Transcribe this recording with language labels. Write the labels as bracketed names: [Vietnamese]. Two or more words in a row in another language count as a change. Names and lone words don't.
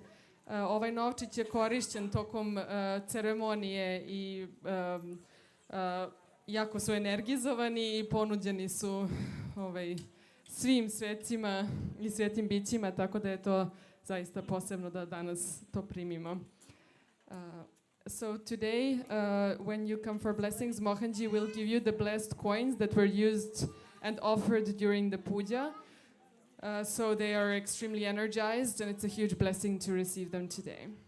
[Serbian] Ovaj novčić je korišćen tokom ceremonije i jako su energizovani i ponuđeni su svim svecima i svetim bićima, tako da je to zaista posebno da danas to primimo. [English] So today, when you come for blessings, Mohanji will give you the blessed coins that were used and offered during the puja. So they are extremely energized, and it's a huge blessing to receive them today.